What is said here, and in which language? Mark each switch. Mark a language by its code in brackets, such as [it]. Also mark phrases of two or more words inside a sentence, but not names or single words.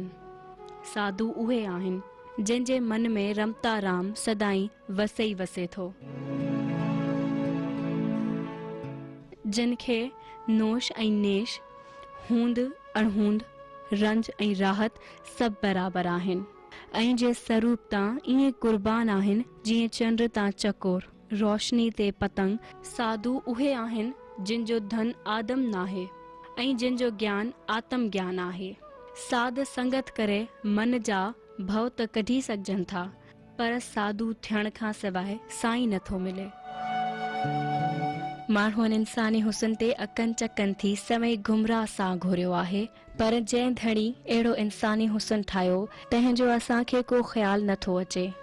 [sd] साधु उहे आहिनि जिन जे मन में रमता राम सदाई वसे ई वसे थो, जिन खे नोश ऐं नेश, हूंद अणहूंद, रंज ऐं राहत सभु बराबरि आहिनि ऐं जे स्वरूप तां ईअं कुर्बान आहिनि जीअं चंड तां चकोर, रोशनी ते पतंग। साधु उहे आहिनि जिन जो धन आदम नाहे ऐं जिन जो ज्ञान आत्म ज्ञान आहे। साध संगत करे मन जा भव त कढी सघजनि था, पर साधु थियण खां सवाइ साईं नथो मिले। माण्हुनि इंसानी हुस्न ते अकनि चकनि थी सवई गुमराह सां घुरियो आहे, पर जंहिं धणी अहिड़ो इंसानी हुस्न ठाहियो तंहिंजो असांखे को ख़्याल नथो अचे।